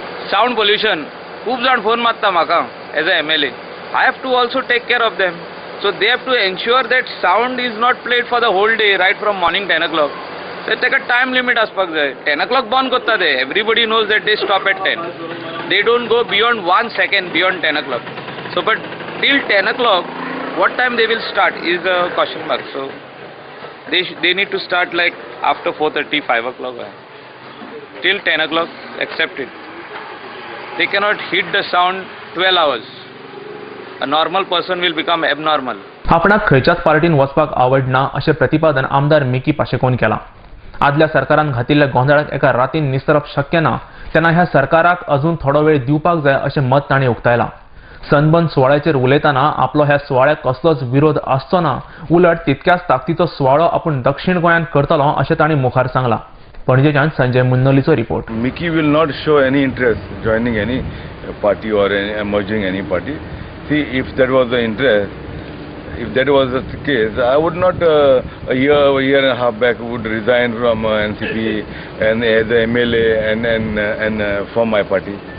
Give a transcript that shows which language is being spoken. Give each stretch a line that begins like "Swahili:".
Goan Konkani: Sound pollution, खूब जाण phone मारता म्हाका
English: As a MLA. I have to also take care of them. So they have to ensure that sound is not played for the whole day, right from morning 10 o'clock.
Goan Konkani: So ताका time limit आसपाक जाय. 10 o'clock बंद करता ते.
English: Everybody knows that they stop at 10. They don't go beyond 1 second beyond 10 o'clock. So but till 10 o'clock, what time they will start is a question mark. So they need to start like after 4:30, 5 o'clock. Till 10 o'clock, accept it. They cannot hit the sound 12 hours. A normal person will become abnormal.
Goan Konkani: आपणाक खंयच्याच पार्टीन वचपाक आवडना अशें प्रतिपादन आमदार Mickey पाशेकोन केलां. आदल्या सरकारान घातिल्ल्या गोंधळाक एका रातीन निस्तरप शक्य ना, तेन्ना ह्या सरकाराक अजून थोडो वेळ दिवपाक जाय अशें मत तांणी उक्तायलां. सनबर्न सुवाळ्याचेर उलयतना आपलो ह्या सुवाळ्याक कसलोच विरोध आसचो ना, उलट तितक्याच ताकदीचो सुवाळो आपूण दक्षिण गोंयांत करतलो अशें तांणी मुखार सांगलां. पणजेच्यान Sanjay मुन्नोलीचो report.
English: Mickey will not show any interest joining any party or merging any party. See, if that was the interest, if that was the case, I would not a year and a half back would resign from NCP and as a MLA and form my party.